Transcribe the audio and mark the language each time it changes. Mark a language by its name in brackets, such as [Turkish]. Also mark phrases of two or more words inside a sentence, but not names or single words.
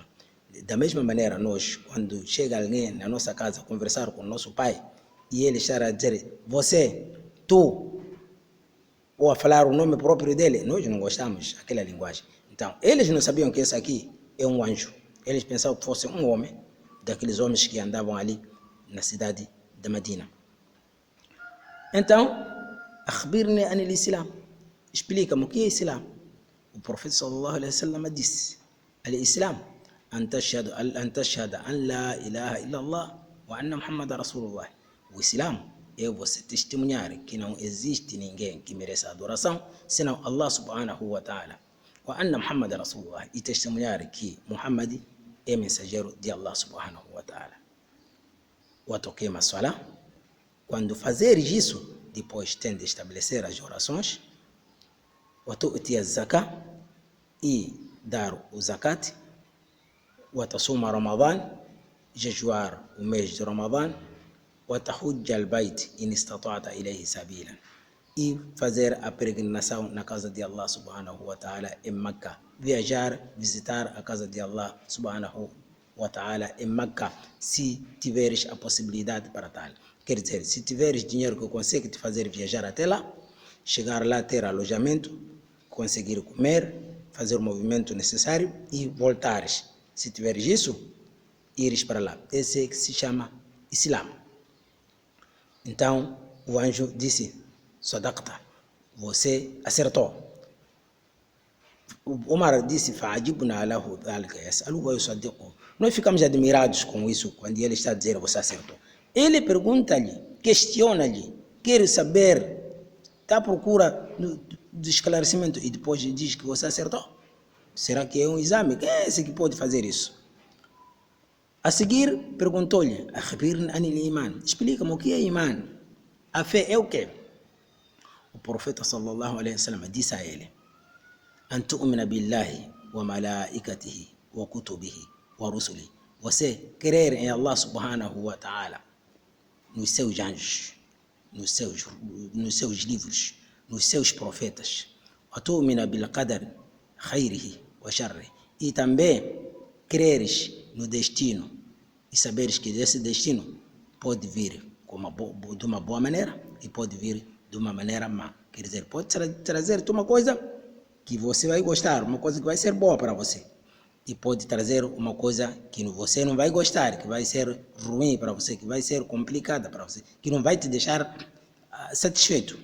[Portuguese] Da mesma maneira, nós, quando chega alguém na nossa casa conversar com o nosso pai, e ele está a dizer, você, tu, ou a falar o nome próprio dele, nós não gostamos daquela linguagem. Então, eles não sabiam que esse aqui é um anjo. Eles pensavam que fosse um homem, daqueles homens que andavam ali na cidade da Medina. Então, [Arabic] أخبرني عن الإسلام. [Portuguese] Explica-me o que é Islam. O profeta [Arabic] صلى الله عليه وسلم disse: الإسلام أن تشهد أن لا إله إلا الله وأن محمدا رسول الله. [Portuguese] O Islam é você testemunhar que não existe ninguém que mereça adoração senão [Arabic] الله سبحانه وتعالى. وأن محمدا رسول الله. [Portuguese] E testemunhar que Muhammad é mensageiro de [Arabic] الله سبحانه وتعالى. وتقيم الصلاة. [Portuguese] Quando fazeres isso, depois tem de estabelecer as orações. [Arabic] وتؤتي الزكاة, [Portuguese] e dar o zakat. [Arabic] وتصوم رمضان, [Portuguese] jejuar o mês de Ramadan. [Arabic] وتحج البيت إن استطعت إليه سبيلا, [Portuguese] e fazer a peregrinação na casa de [Arabic] الله سبحانه وتعالى [Portuguese] em Meca. Viajar, visitar a casa de [Arabic] الله سبحانه وتعالى [Portuguese] em Meca, se tiveres a possibilidade para tal. Quer dizer, se tiveres dinheiro que consegue te fazer viajar até lá, chegar lá, ter alojamento, conseguir comer, fazer o movimento necessário e voltares. Se tiveres isso, ires para lá. Esse é que se chama Islam. Então, o anjo disse, Sadaqta, você acertou. [Arabic] Umar disse, فعجبنا له ذلك يسأله ويصدقه. [Portuguese] Nós ficamos admirados com isso, quando ele está a dizer, você acertou. Ele pergunta-lhe, questiona-lhe, quer saber, está à procura do esclarecimento, e depois diz que você acertou. Será que é um exame? Quem é esse que pode fazer isso? A seguir, perguntou-lhe, [Arabic] أخبرني عن الإيمان. [Portuguese] Explica-me o que é iman. A fé é o quê? O profeta [Arabic] صلى الله عليه وسلم [Portuguese] disse a ele, [Arabic] أن تؤمن بالله وملائكته وكتبه ورسله. [Portuguese] Você crer em [Arabic] الله سبحانه وتعالى, [Portuguese] nos seus anjos, nos seus livros, nos seus profetas. [Arabic] وتؤمن بالقدر خيره وشره. [Portuguese] E também creres no destino e saberes que esse destino pode vir de uma boa maneira e pode vir de uma maneira má. Quer dizer, pode trazer-te uma coisa que você vai gostar, uma coisa que vai ser boa para você, e pode trazer uma coisa que você não vai gostar, que vai ser ruim para você, que vai ser complicada para você, que não vai te deixar satisfeito.